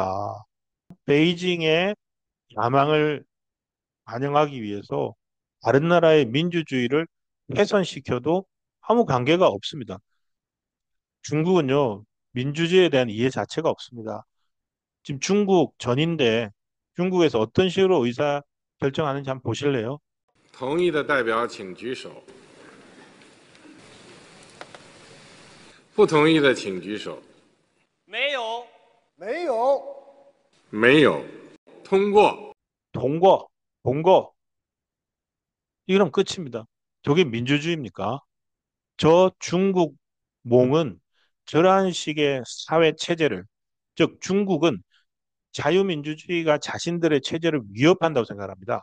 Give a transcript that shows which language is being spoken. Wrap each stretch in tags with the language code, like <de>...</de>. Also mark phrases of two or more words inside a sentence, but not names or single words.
<ko>베이징의 야망을 반영하기 위해서 다른 나라의 민주주의를 훼손시켜도 아무 관계가 없습니다. 중국은요, 민주주의에 대한 이해 자체가 없습니다. 지금 중국 전인데 중국에서 어떤 식으로 의사 결정하는지 한번 보실래요?</ko> <zh>同意的代表请举手，不同意的请举手。没有，没有，通过。</zh> <ko>동거. 이러면 끝입니다. 저게 민주주의입니까? 저 중국 몽은 저러한 식의 사회 체제를, 즉 중국은 자유민주주의가 자신들의 체제를 위협한다고 생각합니다.</ko>